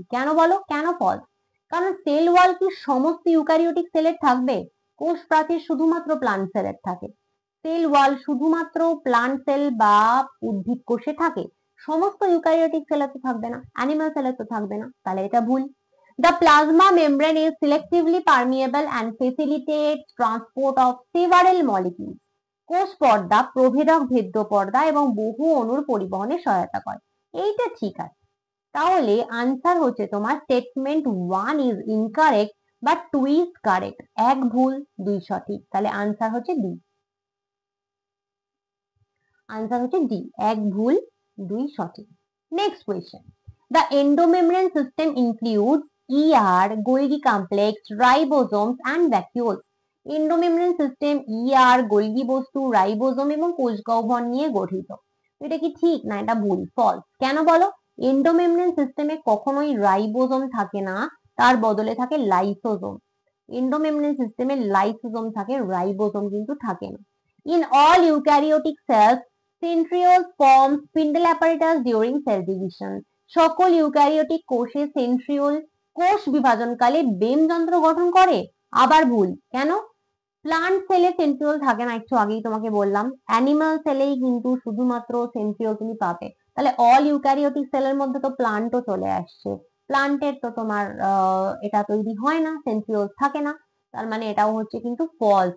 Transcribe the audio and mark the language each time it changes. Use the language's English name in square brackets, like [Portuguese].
[Bangla] কেন বলো, কেন ফলস? কারণ সেল ওয়াল কি সমস্ত ইউক্যারিওটিক সেলের থাকবে? কোষ প্রাচীর শুধুমাত্র প্লান্ট সেলের থাকে। সেল ওয়াল শুধুমাত্র প্লান্ট সেল বা উদ্ভিদ কোষে থাকে, সমস্ত ইউক্যারিওটিক সেলে তো থাকবে না, অ্যানিমাল সেলে তো থাকবে না, তাহলে এটা ভুল। [English] The plasma membrane is selectively permeable and facilitates transport of several molecules. [Bangla] কোষ পর্দা প্রভেদক ভেদ্য পর্দা এবং বহু অণুর পরিবহনে সহায়তা করে। এইটা ঠিক আছে। তাহলে আনসার হচ্ছে তোমার [English] Statement 1 is incorrect but 2 is correct. [Bangla] এক ভুল, দুই সঠিক, তাহলে আনসার হচ্ছে ডি। আনসার হচ্ছে ডি, এক ভুল দুই সঠিক। Next question, [English] The endomembrane system includes ER, Golgi complex, ribosomes and vacuoles. [Bangla] Endomembrane system ER, Golgi বস্তু, রাইবোজোম এবং কোষ গহ্বর নিয়ে গঠিত। এটা কি ঠিক না এটা ভুল? ফলস। কেন বলো? এন্ডোমেমব্রেন সিস্টেমে কখনোই রাইবোজোম থাকে না, তার বদলে থাকে লাইসোজোম। এন্ডোমেমব্রেন সিস্টেমে লাইসোজোম থাকে, রাইবোজোম কিন্তু থাকে না। [English] In all eukaryotic cells, centrioles form spindle apparatus during cell division. [Bangla] সকল ইউক্যারিওটিক কোষে সেন্ট্রিওল কোষ বিভাজনকালে বেম যন্ত্র গঠন করে। আবার ভুল। কেন? প্লান্ট সেলে সেন্ট্রিওল থাকে না, একটু আগেই তোমাকে বললাম। অ্যানিমাল সেলেই কিন্তু শুধুমাত্র সেন্ট্রিওল তুমি পাবে। তাহলে অল ইউক্যারিওটিক সেলের মধ্যে তো প্লান্টও চলে আসছে, প্লান্টের তো তোমার এটা তৈরি হয় না, সেন্ট্রিওল থাকে না, তার মানে এটাও হচ্ছে কিন্তু ফলস।